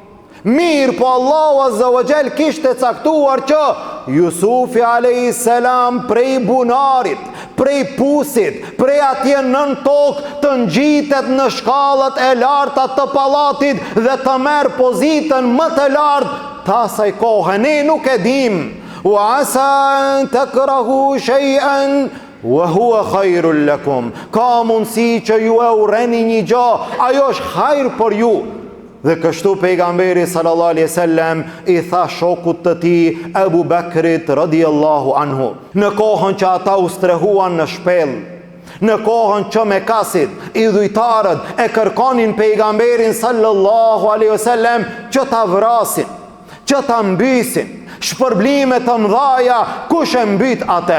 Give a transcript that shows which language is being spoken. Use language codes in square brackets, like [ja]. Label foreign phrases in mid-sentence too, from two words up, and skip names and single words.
[sq] Mirë, po Allahu [ar] عز وجل [sq] kishte caktuar që Jusufi [ar] عليه السلام [sq] prej bunarit, prej pusit, prej atje nën tokë të ngjitet në shkallët e larta të pallatit dhe të merr pozitën më të lartë të asaj kohe. Ne nuk e dim. [ar] وعسى أن تكرهوا شيئا وهو خير لكم. [sq] Ka mundësi që ju e urreni një gjë, ajo është hajër për ju. Dhe kështu pejgamberi [ar] صلى الله عليه وسلم [sq] i tha shokut të tij Abu Bakrit [ar] رضي الله عنه, [sq] në kohën që ata u strehuan në shpellë, në kohën që Mekasit i dhujtarët e kërkonin pejgamberin [ar] صلى الله عليه وسلم [sq] që ta vrasin, që ta mbysin, shpërblime të mëdhaja, kush e mbyt atë?